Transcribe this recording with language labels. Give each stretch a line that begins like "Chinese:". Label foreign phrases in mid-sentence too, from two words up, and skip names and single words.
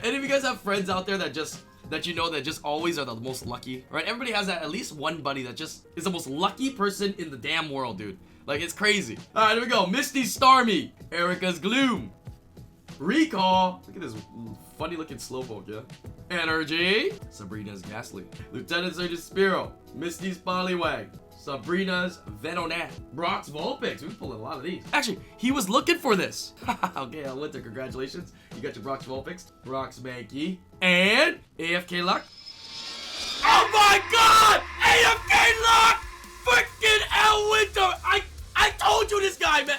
English: Any of you guys have friends out there that just always are the most lucky? Right? Everybody has that, at least one buddy that just is the most lucky person in the damn world, dude. Like, it's crazy. All right, here we go. Misty's Starmie. Erika's Gloom. Recall. Look at this funny looking slowpoke, yeah? Energy. Sabrina's Ghastly. Lieutenant Surge's Spearow. Misty's Poliwag. Sabrina's Venonat. Brock's Vulpix. We've pulled a lot of these. Actually, he was looking for this. Okay, Elwinter, congratulations. You got your Brock's Vulpix. Brock's Mankey. And AFK Luck. Oh my god! AFK Luck! Freaking Elwinter! I told you this guy, man.